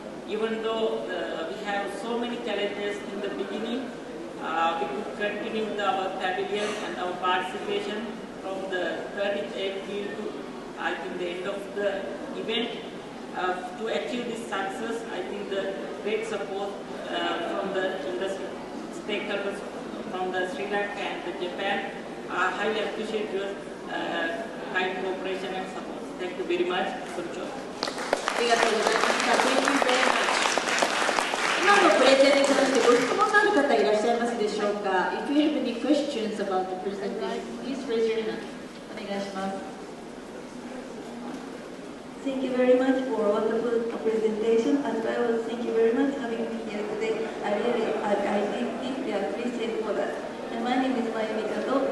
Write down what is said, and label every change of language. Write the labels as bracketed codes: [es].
[en] Even though we have so many challenges in the beginning, we could continue with our pavilion and our participation from the 30th April to I think the end of the event. To achieve this success, I think the great support from the industry stakeholders from the Sri Lanka and the Japan. I highly appreciate your kind cooperation and support. Thank you very much. Konnichiwa. [ja] ありがとうございました。 [en] Thank you very much. [ja] 今のプレゼンに関してご質問のある方いらっしゃいますでしょうか。 [en] If you have any questions about the presentation, please raise your hand. [ja] お願いします。 [en] Thank you very much for a wonderful presentation, as well as thank you very much for having me here today. I deeply appreciate for that. And my name is Mayumi Kato.